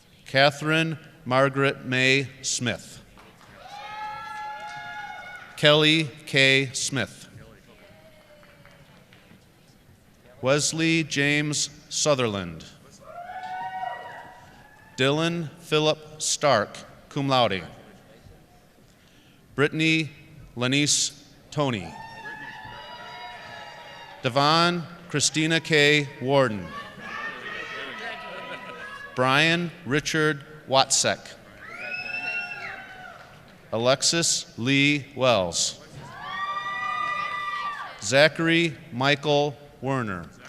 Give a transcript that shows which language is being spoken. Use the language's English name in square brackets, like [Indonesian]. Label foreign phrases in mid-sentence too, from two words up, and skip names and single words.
[English] Catherine Margaret May Smith. Kelly K. Smith. Wesley James Sutherland. Dylan Philip Stark, [Latin] cum laude. [English] Brittany Lenice Tony. Devon Christina K. Warden. Brian Richard Watsek. Alexis Lee Wells. Zachary Michael Werner.